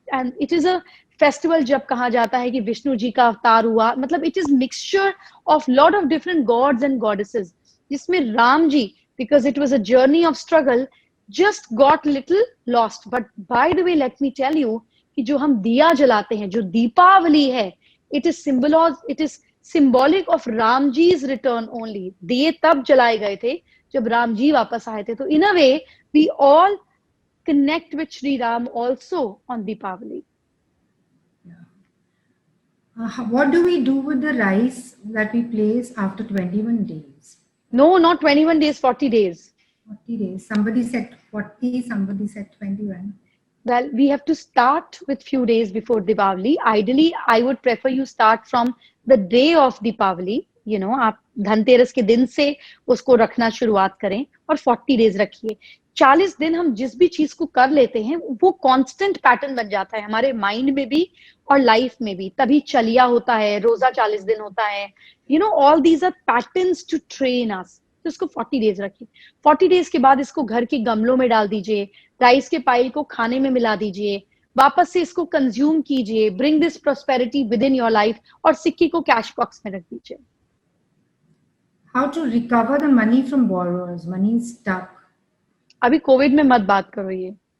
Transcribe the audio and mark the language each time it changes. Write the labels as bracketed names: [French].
[English] And it is a festival [Hindi] जब कहा जाता है कि विष्णु जी का अवतार हुआ, मतलब [English] it is mixture of lot of different gods and goddesses, [Hindi] जिसमें Ram ji, [English] because it was a journey of struggle, just got little lost. But by the way, let me tell you [Hindi] कि जो हम दिया जलाते हैं, जो दीपावली है, [English] it is symbolic of Ram Ji's return only. दिए तब जलाए गए थे जब राम जी वापस आए थे. तो in a way, we all connect with Sri Ram also on Deepavali. What do we do with the rice that we place after 21 days? No, not 21 days, 40 days. 40 days. Somebody said 40, somebody said 21. Well, we have to start with few days before Diwali. Ideally, I would prefer you start from the day of Diwali. [Hindi] आप धनतेरस के दिन से उसको रखना शुरुआत करें और 40 days रखिए. 40 दिन हम जिस भी चीज को कर लेते हैं, वो कांस्टेंट पैटर्न बन जाता है हमारे माइंड में भी और लाइफ में भी. तभी चलिया होता है, रोजा 40 दिन होता है. [English] All these are patterns to train us. [Hindi] तो इसको 40 डेज रखिए. 40 डेज के बाद इसको घर के गमलों में डाल दीजिए. राइस के पाइल को खाने में मिला दीजिए. वापस से इसको कंज्यूम कीजिए. [English] Bring this prosperity within your life. [Hindi] और सिक्के को कैश बॉक्स में रख दीजिए. [English] How to recover the money from borrowers? Money is stuck. [Hindi] अभी कोविड में मत बात करो ये.